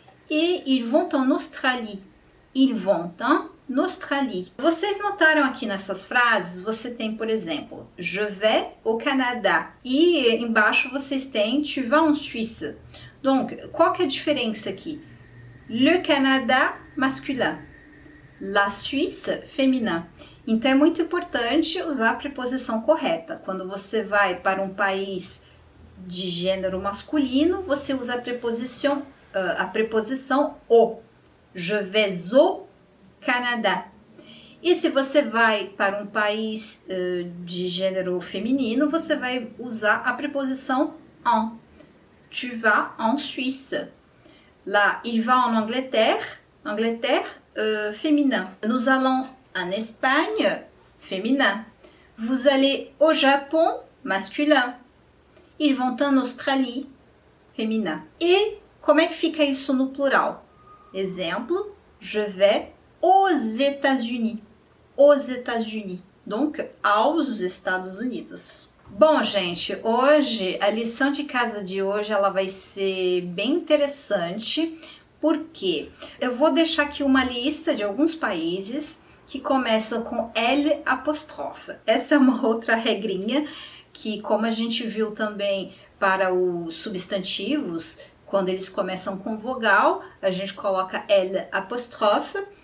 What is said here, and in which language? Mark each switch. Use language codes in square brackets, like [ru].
[fr] Et ils vont en Australie. Ils vont en Australie. [pt] Vocês notaram aqui nessas frases, você tem, por exemplo, [fr] je vais au Canada. [pt] E embaixo vocês têm [fr] tu vas en Suisse. Donc, [pt] qual que é a diferença aqui? [fr] Le Canada, masculin. La Suisse, féminin. [pt] Então, é muito importante usar a preposição correta. Quando você vai para um país de gênero masculino, você usa a preposição o. [fr] Je vais au Canada. [pt] E se você vai para um país de gênero feminino, você vai usar a preposição en. [fr] Tu vas en Suisse. Là, il va en Angleterre. Angleterre, féminin. Nous allons en Espagne, féminin. Vous allez au Japon, masculin. Ils vont en Australie, féminin. [pt] E como é que fica isso no plural? Exemplo, [fr] je vais aux États-Unis. Aux États-Unis. Donc, [pt] aos Estados Unidos. Bom, gente, hoje, a lição de casa de hoje, ela vai ser bem interessante, porque eu vou deixar aqui uma lista de alguns países que começam com L apóstrofe. Essa é uma outra regrinha que, como a gente viu também para os substantivos, quando eles começam com vogal, a gente coloca L apóstrofe.